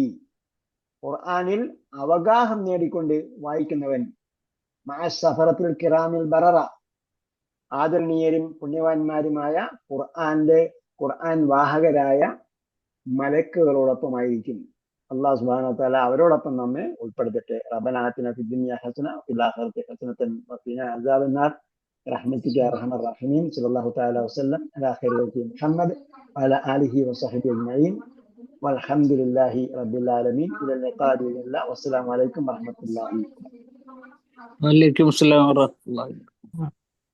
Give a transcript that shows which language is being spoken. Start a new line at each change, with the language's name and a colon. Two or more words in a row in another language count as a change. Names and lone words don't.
Malayalam: ഖുർആനിൽ അവഗാഹം നേടിക്കൊണ്ട് വായിക്കുന്നവൻ
Arabic: مع السفرة الكرام البررة,
Malayalam: ആദരണീയരും പുണ്യവാന്മാരുമായ ഖുർആൻ വാഹകരായ മലക്കുകളോടൊപ്പമായിരിക്കും.
Arabic: الله سبحانه وتعالى
Malayalam: അവരോടൊപ്പം നമ്മെ ഉൾപ്പെടുത്തട്ടെ.
Arabic: ربنا آتنا في الدنيا حسنة وفي الآخرة حسنة وقنا عذاب النار برحمتك يا ارحم الراحمين. صلى الله تعالى وسلم على خير خلق محمد وعلى اله وصحبه اجمعين والحمد لله رب العالمين. الى اللقاء باذن الله والسلام عليكم ورحمه الله. وعليكم السلام ورحمة الله.